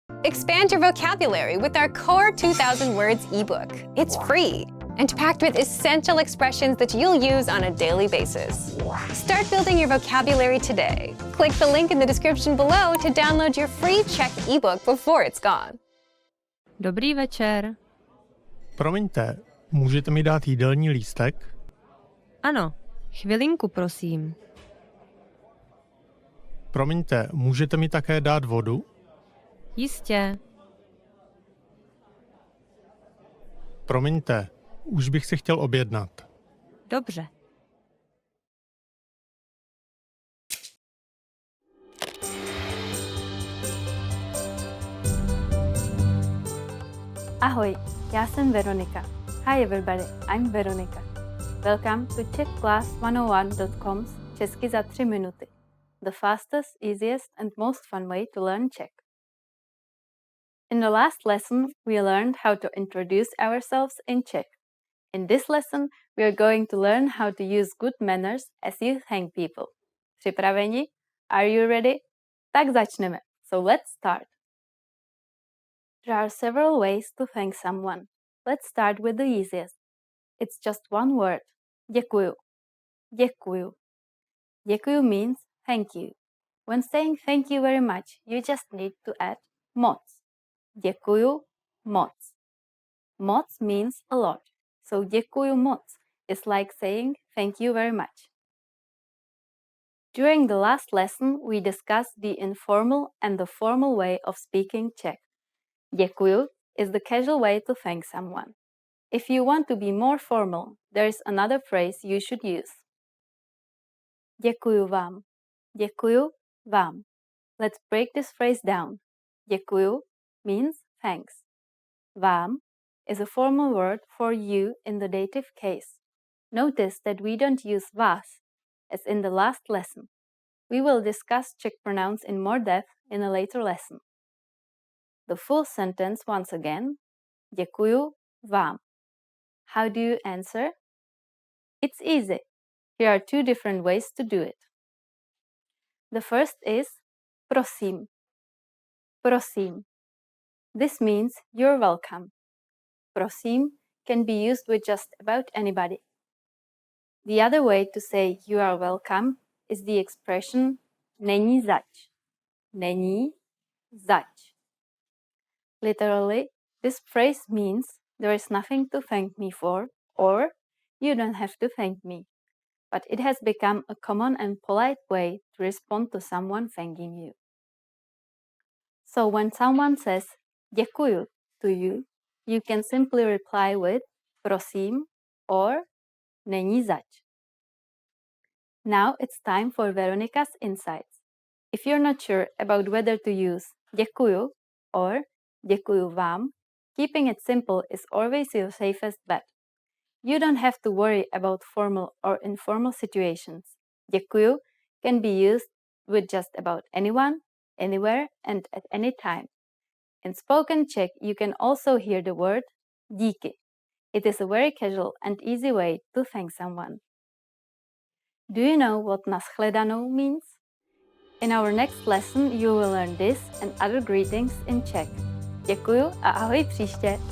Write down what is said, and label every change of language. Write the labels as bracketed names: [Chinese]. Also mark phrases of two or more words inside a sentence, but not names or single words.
[English] Expand your vocabulary with our Core 2000 Words ebook. It's free and packed with essential expressions that you'll use on a daily basis. Start building your vocabulary today. Click the link in the description below to download your free Czech ebook before it's gone. [Czech] Dobrý večer. Promiňte, můžete mi dát jídelní lístek? Ano, chvilinku prosím. Promiňte, můžete mi také dát vodu? Jistě. Promiňte, už bych si chtěl objednat. Dobře. Ahoj, já jsem Veronika. [English] Hi everybody, I'm Veronika. Welcome to czechclass101.com's Česky za 3 minuty. The fastest, easiest and most fun way to learn Czech. In the last lesson, we learned how to introduce ourselves in Czech. In this lesson, we are going to learn how to use good manners as you thank people. Připraveni? Are you ready? [Czech] Tak začneme. [English] So let's start. There are several ways to thank someone. Let's start with the easiest. It's just one word. [Czech] Děkuju. Děkuju. [English] Děkuju means thank you. When saying thank you very much, you just need to add moc. [Czech] Děkuju moc. [English] Moc means a lot. So [Czech] děkuju moc [English] is like saying thank you very much. During the last lesson, we discussed the informal and the formal way of speaking Czech. Děkuju is the casual way to thank someone. If you want to be more formal, there is another phrase you should use. [Czech] Děkuju vám. Děkuju vám. [English] Let's break this phrase down. Děkuju means thanks. Vám is a formal word for you in the dative case. Notice that we don't use vás, as in the last lesson. We will discuss Czech pronouns in more depth in a later lesson. The full sentence once again. [Czech] Děkuju vám. [English] How do you answer? It's easy. Here are 2 different ways to do it. The first is [Czech] prosím. Prosím. [English] This means you're welcome. Prosím can be used with just about anybody. The other way to say you are welcome is the expression [Czech] není zač. Není zač. [English] Literally, this phrase means there is nothing to thank me for, or you don't have to thank me. But it has become a common and polite way to respond to someone thanking you. So when someone says děkuju to you, you can simply reply with prosím or [Czech] není zač. [English] Now it's time for Veronica's insights. If you're not sure about whether to use děkuju or [Czech] děkuju vám, [English] keeping it simple is always your safest bet. You don't have to worry about formal or informal situations. Děkuju can be used with just about anyone, anywhere, and at any time. In spoken Czech, you can also hear the word díky. It is a very casual and easy way to thank someone. Do you know what nashledanou means? In our next lesson, you will learn this and other greetings in Czech. [Czech] Děkuju a ahoj příště.